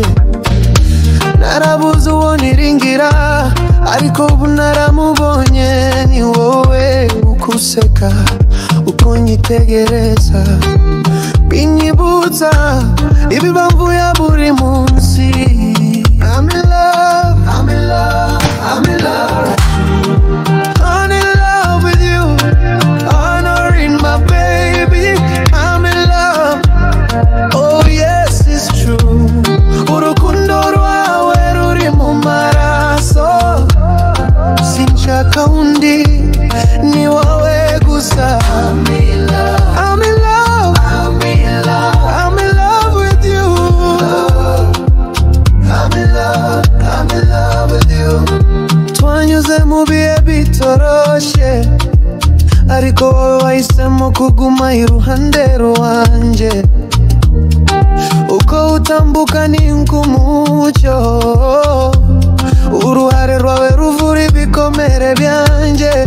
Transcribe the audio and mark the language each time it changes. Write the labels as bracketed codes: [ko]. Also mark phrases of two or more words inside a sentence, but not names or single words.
[rw] Narabuze uwo niringira, ariko ubu naramubonye. Ni wowe ukuseka uko nyitegereza, binyibutsa ibibamvu ya buri munsi. [en] I'm in love, I'm in love, I'm in love. I'm in love with you, honoring my baby. I'm in love, oh yes it's true. [rw] Urukundo rwawe ruri mu maraso, sinshaka undi, ni wowe gusa. [en] I'm in love, I'm in love, I'm in love, I'm in love with you. I'm in love, I'm in love with you. [rw] Twanyuze mu bihe bitoroshe, ariko wowe wahisemo kuguma iruhande rwanje. Uko utambuka ni nk'umucyo, uruhare rwawe ruvura ibikomere byanje.